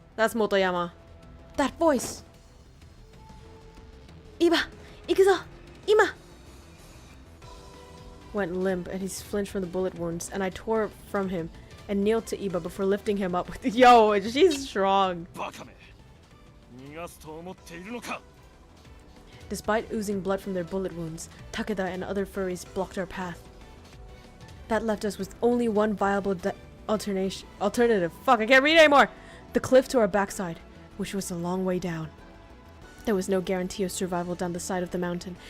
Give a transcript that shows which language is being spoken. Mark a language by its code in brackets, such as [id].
[en] That's Motoyama. That voice! [ja] Iba! Ikuzo! Ima! [en] Went limp, and he flinched from the bullet wounds, and I tore from him and kneeled to Iba before lifting him up with Yo, she's strong. [ja] バカめ、逃がすと思っているのか。 [en] Despite oozing blood from their bullet wounds, Takeda and other furries blocked our path. That left us with only one viable alternative. Fuck, I can't read anymore. The cliff to our backside, which was a long way down. There was no guarantee of survival down the side of the mountain,